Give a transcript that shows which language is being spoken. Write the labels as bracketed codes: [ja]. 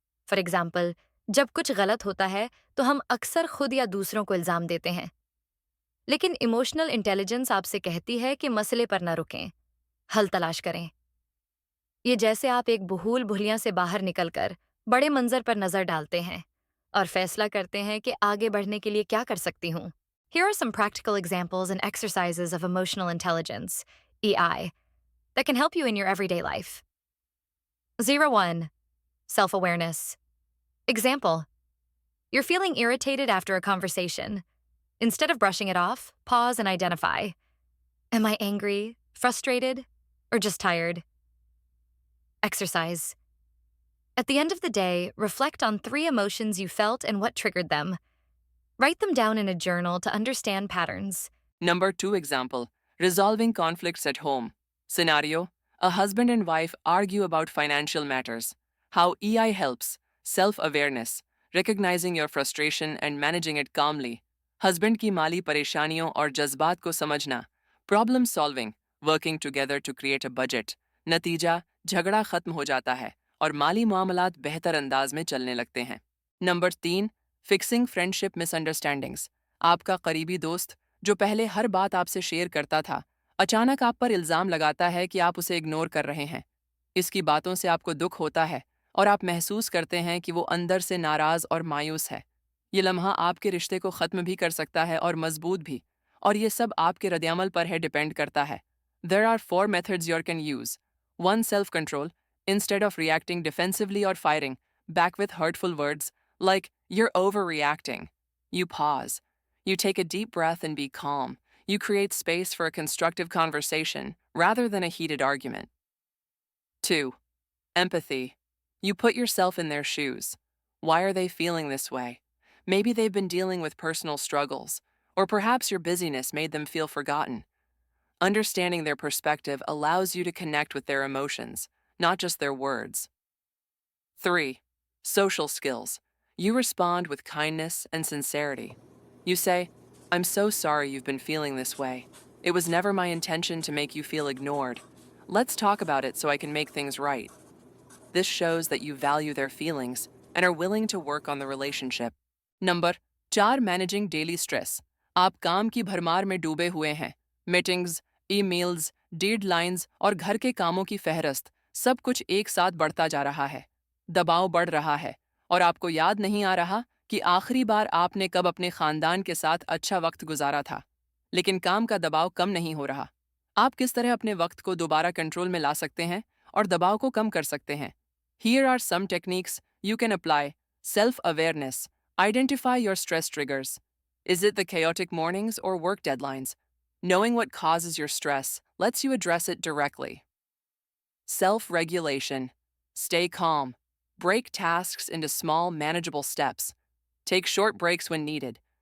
[en] for example, [hi] जब कुछ गलत होता है तो हम अक्सर खुद या दूसरों को इल्ज़ाम देते हैं। लेकिन इमोशनल इंटेलिजेंस आपसे कहती है कि मसले पर न रुकें, हल तलाश करें। ये जैसे आप एक भूल भुलिया से बाहर निकलकर बड़े मंजर पर नजर डालते हैं और फैसला करते हैं कि आगे बढ़ने के लिए क्या कर सकती हूँ। [en] Here are some practical examples and exercises of emotional intelligence, EI, that can help you in your everyday life. 01. Self-awareness. Example: you're feeling irritated after a conversation. Instead of brushing it off, pause and identify. Am I angry, frustrated, or just tired? Exercise. At the end of the day, reflect on 3 emotions you felt and what triggered them. Write them down in a journal to understand patterns. Number 2 example, resolving conflicts at home. Scenario, a husband and wife argue about financial matters. How EI helps, self-awareness, recognizing your frustration and managing it calmly. [hi] Husband की माली परेशानियों और जज्बात को समझना. [en] Problem solving, working together to create a budget. [hi] नतीजा, झगड़ा खत्म हो जाता है और माली मामलात बेहतर अंदाज में चलने लगते हैं. Number 3, [en] Fixing friendship misunderstandings. [hi] आपका करीबी दोस्त जो पहले हर बात आपसे शेयर करता था, अचानक आप पर इल्ज़ाम लगाता है कि आप उसे इग्नोर कर रहे हैं। इसकी बातों से आपको दुख होता है और आप महसूस करते हैं कि वो अंदर से नाराज़ और मायूस है। ये लम्हा आपके रिश्ते को ख़त्म भी कर सकता है और मजबूत भी, और ये सब आपके रद्द-ए-अमल पर है, डिपेंड करता है। [en] There are 4 methods you can use. 1. Self-control. Instead of reacting defensively or fighting back with hurtful words like, you're overreacting, you pause. You take a deep breath and be calm. You create space for a constructive conversation rather than a heated argument. 2. Empathy. You put yourself in their shoes. Why are they feeling this way? Maybe they've been dealing with personal struggles, or perhaps your busyness made them feel forgotten. Understanding their perspective allows you to connect with their emotions, not just their words. 3. Social skills. You respond with kindness and sincerity. You say, I'm so sorry you've been feeling this way. It was never my intention to make you feel ignored. Let's talk about it so I can make things right. This shows that you value their feelings and are willing to work on the relationship. Number 4. Managing daily stress. [hi] आप काम की भरमार में डूबे हुए हैं. Meetings, emails, deadlines और घर के कामों की फहरिस्त, सब कुछ एक साथ बढ़ता जा रहा है. दबाव बढ़ रहा है और आपको याद नहीं आ रहा कि आखिरी बार आपने कब अपने खानदान के साथ अच्छा वक्त गुजारा था. लेकिन काम का दबाव कम नहीं हो रहा. आप किस तरह अपने वक्त को दोबारा कंट्रोल में ला सकते हैं और दबाव को कम कर सकते हैं? [en] Here are some techniques you can apply. Self-awareness. Identify your stress triggers. Is it the chaotic mornings or work deadlines? Knowing what causes your stress lets you address it directly. Self-regulation. Stay calm. Break tasks into small, manageable steps. Take short breaks when needed.